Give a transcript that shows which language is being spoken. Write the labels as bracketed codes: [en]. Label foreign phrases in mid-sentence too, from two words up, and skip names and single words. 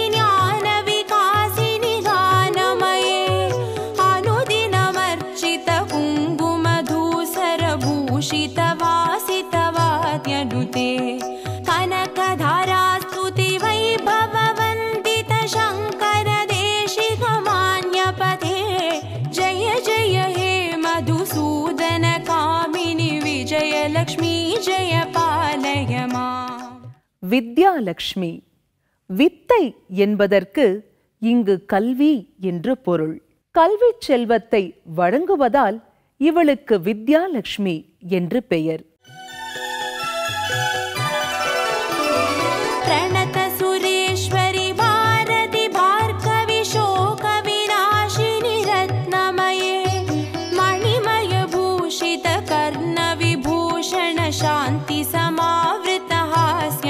[sa] ज्ञानविकासिनि गानमये अनुदिनमर्चित कुङ्कुमधूसरभूषित वासितवाद्यनुते कनकधारास्तुति वैभववन्दित शङ्कर देशिकमान्यपथे जय जय हे मधुसूदन कामिनि विजयलक्ष्मी जय पालय मां [ta] வித்யாலக்ஷ்மி. வித்தை என்பதற்கு இங்கு கல்வி என்று பொருள். கல்வி செல்வத்தை வழங்குவதால் இவளுக்கு வித்யாலக்ஷ்மி என்று பெயர். [sa] प्रणत सुरेश्वरि भारति भार्गवि शोक विनाशिनि रत्नमये मणिमय भूषित कर्ण विभूषण शान्ति समावृत हास्य